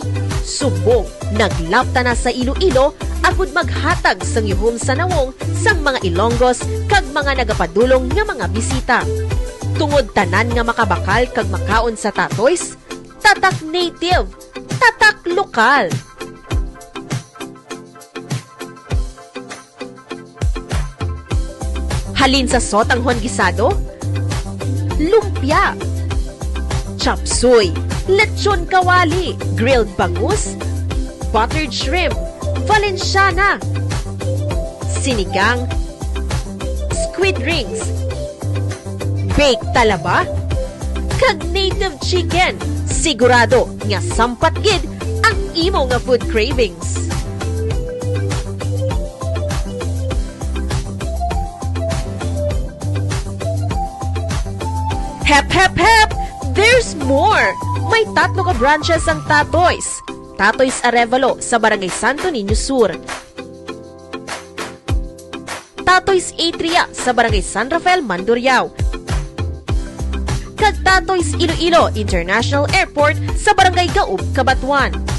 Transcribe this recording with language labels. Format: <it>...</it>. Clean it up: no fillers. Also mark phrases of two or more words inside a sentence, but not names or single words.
<hil>Subong naglapta na sa Iloilo agud maghatag sang yuhom sa nawong sang mga Ilonggos kag mga nagapadulong nga mga bisita. Tungod tanan nga makabakal kag makaon sa Tatoy's, tatak native, tatak lokal. Halin sa sotanghon gisado, lumpia, chapsuy, lechon kawali,</hil> <en>grilled bangus, buttered shrimp,</en> <hil>valenciana, sinigang,</hil> <en>squid rings,</en> <hil>baked talaba, kag native chicken. Sigurado nga sampat gid ang imo nga</hil> <en>food cravings.</en> <hil>Hep, hep, hep!</hil> <en>There's more!</en> <hil>May 3 ka branches ang Tatoys. Tatoys Arevalo sa Barangay Santo Niño Sur. Tatoys Atria sa Barangay San Rafael, Mandurriao. Kag Tatoys Iloilo International Airport sa Barangay Gaub, Cabanatuan.</hil>